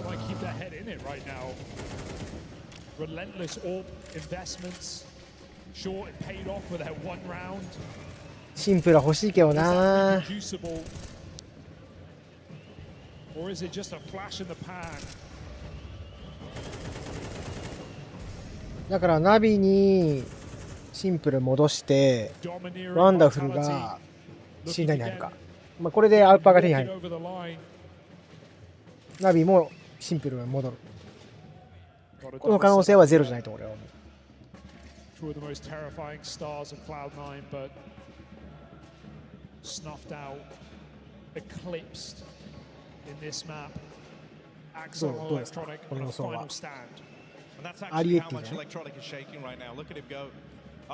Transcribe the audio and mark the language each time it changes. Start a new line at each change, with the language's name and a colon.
English: Keep their head in it right now. Relentless AWP investments. Sure, it paid off with that one round.
Japanese: シンプルは欲しいけどな。
English: Or is it just a flash in the pan?
Japanese: だからナビにシンプル戻してワンダフルが信頼に入るか。まあこれでアウパーが手に入る。ナビもシンプルが戻る。この可能性はゼロじゃないと俺は思う。
English: Two of the most terrifying stars of Cloud9, but snuffed out, eclipsed in this map. Axel Electronic on a final stand. And that's actually how much Electronic is shaking right now. Look at him go.